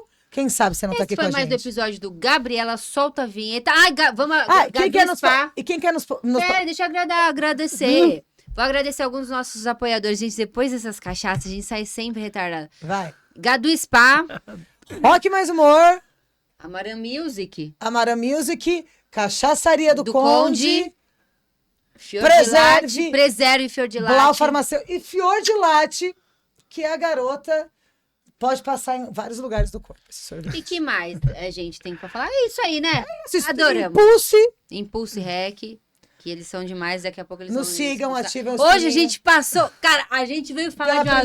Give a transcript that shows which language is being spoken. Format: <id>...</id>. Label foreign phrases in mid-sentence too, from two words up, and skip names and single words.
<pt>Quem sabe você não tá Esse aqui com foi a mais do gente. episódio do Gabriela, solta a vinheta. Vamos Quem quer nos... Spa. E quem quer nos... Deixa eu agradecer. Vou agradecer alguns dos nossos apoiadores. Gente, depois dessas cachaças, a gente sai sempre retardada. Vai. Gadu Spa, Rock Mais Humor, Amaran Music, Amara Music, Cachaçaria do Conde, Fior Preserve, de Latte, Preserve Fior de Blau Latte. Farmacêutico e Fior de Latte, que a garota pode passar em vários lugares do corpo. esse sorvete. E que mais a gente tem pra falar? É isso aí, né? Assista- Adoramos. Impulse, Impulse Rec, que eles são demais, daqui a pouco eles nos vão sigam, expulsar. ativem o Hoje a sininho. gente passou... Cara, a gente veio falar Pela de um</pt>